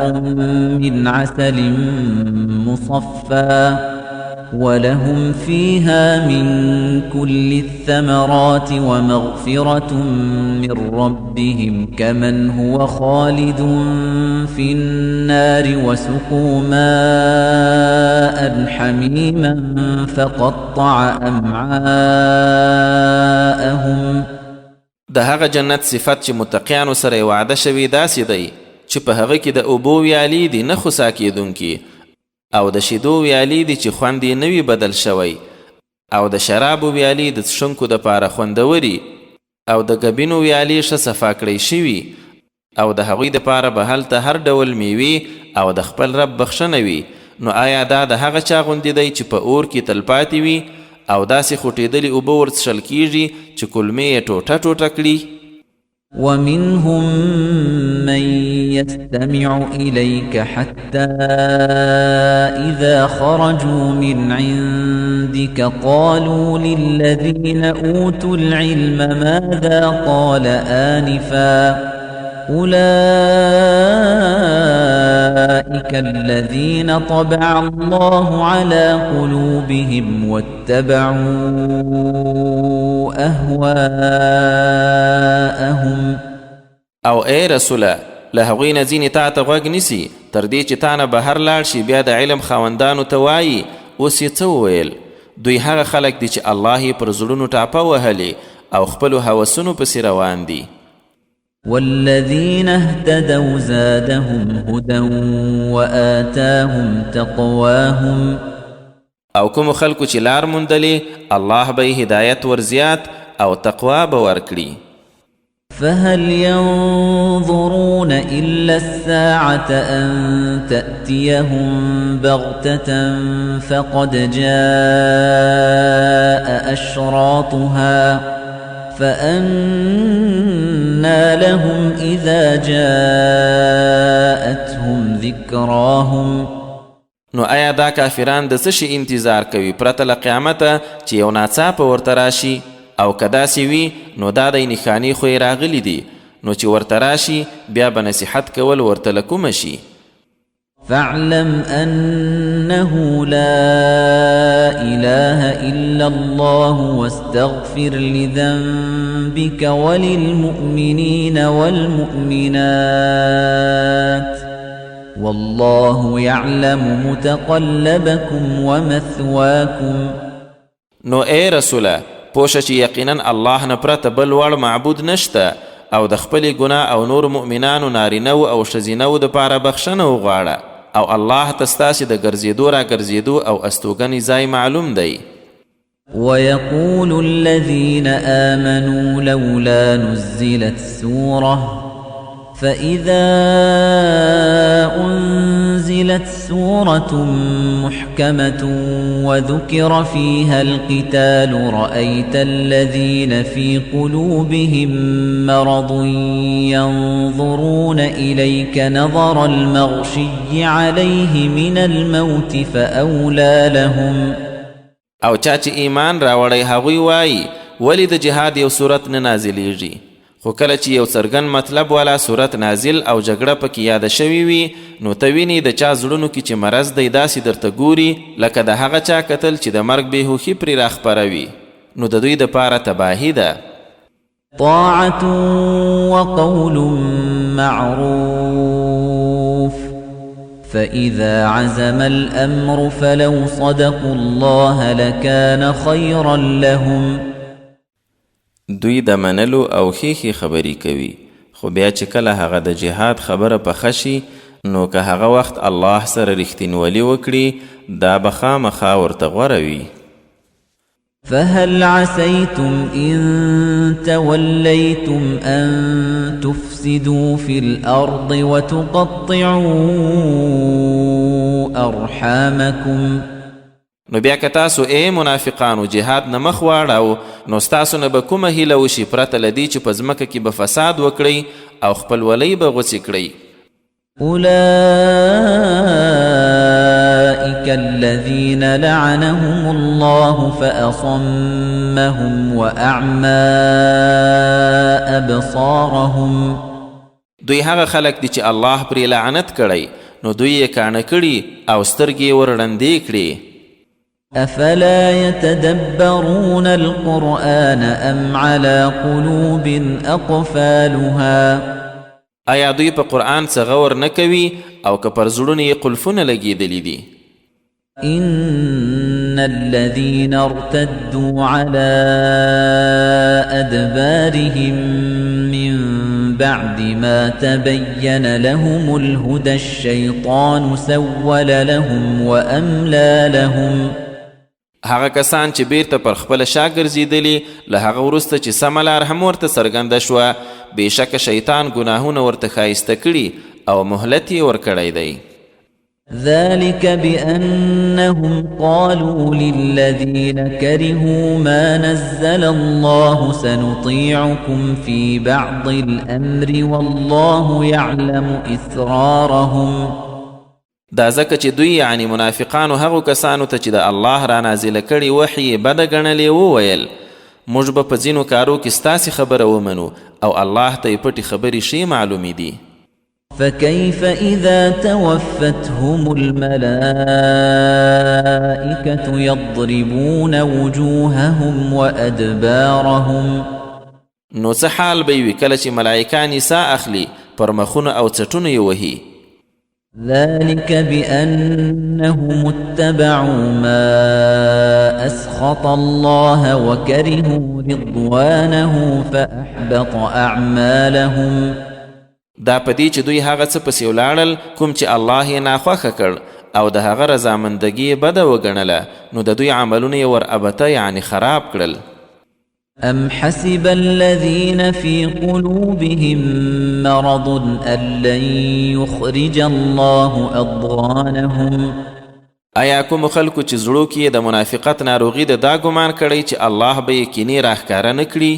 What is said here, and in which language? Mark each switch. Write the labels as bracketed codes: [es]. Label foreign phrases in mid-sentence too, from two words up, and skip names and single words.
[ar] من عسل مصفى ولهم فيها من كل الثمرات ومغفرة من ربهم كمن هو خالد في النار وسقوا ماء حميما فقطع أمعاءهم. [ps] د هغه جنت صفت چې متقیانو سره وعده شوی داسې دی چې په هغه کې د اوبو ویالې دي نه خوسا کېدونکي او د شیدو ویالې دي چې خوند یې نوي بدل شوی، او د شرابو ویالې د څښونکو دپاره خوندوري، او د ګبینو ویالې ښه صفا کړی شوي، او د هغوی دپاره به هلته هر ډول میوې او د خپل رب بخښنه وي. نو آیا دا د هغه چا غوندې دی چې په اور کې تلپاتې وي او داسې خوټېدلې اوبه ورڅښل کیږي چې کلمې یې ټوټه ټوټه کړي؟ [ar] ومنهم من يستمع إليك حتى إذا خرجوا من عندك قالوا للذين أوتوا العلم ماذا قال آنفا أولئك الذين طبع الله على قلوبهم واتبعوا أهواءهم. [ps] او اے رسوله له هغوی نه ځینې تا ته غوږ نیسي تر دې چې تا نه بهر لاړ شي، بیا د علم خاوندانو ته وایي اوس یې څه وویل؟ دوی هغه خلک دي چې الله یې پر زړونو ټاپه وهلې او خپلو هوسونو پسې روان دي. [ar] والذين اهتدوا زادهم هدى وآتاهم تقواهم. [ps] او کوم خلکو چې لار موندلې الله به یې هدایت ورزیات او تقوا به ورکړي. [ar] فهل ينظرون إلا الساعة أن تأتيهم بغتة فقد جاء أشراطها فأنى لهم إذا جاءتهم ذكراهم. [ps] نو آیا دا کافران د څه شي انتظار کوي پرته له قیامته چې یو ناڅاپه ورته راشي؟ او که داسې وي نو دا د نښانې خو یې راغلي دي، نو چې ورته راشي بیا به نصیحت کول ورته له کومه شي. [ar] فاعلم أنه لا إله إلا الله واستغفر لذنبك وللمؤمنين والمؤمنات والله يعلم متقلبكم ومثواكم. [ps] نو اے رسوله پوشه چې یقینا الله نه پرته بل وړ معبود نشته، او د خپلې ګناه او نور مؤمنانو نارینهو او ښځینهو دپاره بخښنه وغواړه، او الله ته ستاسې د ګرځېدو را ګرځېدو او استوګنې ځای معلوم دی. [ar] ويقول الذين آمنوا لولا نزلت سورة فإذا أنزلت سورة محكمة وذكر فيها القتال رأيت الذين في قلوبهم مرض ينظرون إليك نظر المغشي عليه من الموت فأولى لهم. [ps] او چا چې ایمان راوړی هغوی وایي ولی د جهاد یو صورت نه نازلیږي، خو کله چې یو څرګند مطلب والا صورت نازل او جګړه پکې یاده شوې وي نو ته وینې د چا زړونو کې چې مرض دی داسې درته ګوري لکه د هغه چا کتل چې د مرګ بېهوښي پرې راخپروي، نو د دوی دپاره تباهي ده. [ar] طاعة وقول معروف فإذا عزم الأمر فلو صدقوا الله لكان خيرا لهم. [ps] دوی د منلو او ښې خبرې کوي، خو بیا چې کله هغه د جهاد خبره پخه شي نو که هغه وخت الله سره رښتینولي وکړي دا به خامخا ورته غوره وي. [ar] فهل عسيتم إن توليتم أن تفسدوا في الأرض وتقطعوا أرحامكم. [ps] نو بیا که تاسو ای منافقانو جهاد نه مخ واړو نو ستاسو نه به کومه هیله وشي پرته له دې چې په ځمکه کې به فساد وکړئ او خپلولۍ به غوڅې کړئ. [ar] أولئك الذين لعنهم الله فأصمهم وأعمى أبصارهم. [ps] دوی هغه خلک دي چې الله پرې لعنت کړی نو دوی یې کاڼه کړي او سترګې یې ور ړندې کړي. [ar] أفلا يتدبرون القرآن أم على قلوب أقفالها. [ps] آیا دوی په قرآن څه غور نه کوي او که پر زړونو یې قلفونه لګېدلي دي؟ [ar] إن الذين ارتدوا على أدبارهم من بعد ما تبين لهم الهدى الشيطان سول لهم وأملى لهم [ps] هغه کسان چې بیرته پر خپل شا ګرځېدلي له هغه وروسته چې سمه لار هم ورته څرګنده شوه بېشکه شیطان ګناهونه ورته ښایسته کړي او مهلت یې ورکړی دی [ar] ذلك بأنهم قالوا للذين كرهوا ما نزل الله سنطيعكم في بعض الأمر والله يعلم إسرارهم [ps] دا ځکه چې دوی یعنی منافقانو هغو کسانو ته چې د الله را نازله کړي وحی یې بده ګڼلې وویل موږ به په ځینو کارو کې ستاسې خبره ومنو او الله ته یې پټې خبرې ښې معلومې دي [ar] فكيف إذا توفتهم الملائكة يضربون وجوههم وأدبارهم [ps] نو څه حال به وي کله چې ملائکان سا اخلي پر مخونه او څټونه یې وهي [ar] ذلك بأنهم اتبعوا ما أسخط الله وكرهوا رضوانه فأحبط أعمالهم [ps] دا پدې چې دوی هغه څه پسې ولاړل کوم چې الله یې ناخوښه کړ او د هغه رضامندګي یې بده وګڼله نو د دوی عملونه یې ور ابته یعنی خراب کړل [ar] أم حسب الذين في قلوبهم مرض أن لن يخرج الله أضغانهم [ps] آیا کوم خلکو چې زړو کې د منافقت ناروغي د دا ګمان کړی چې الله به یې کینې راښکاره نه کړي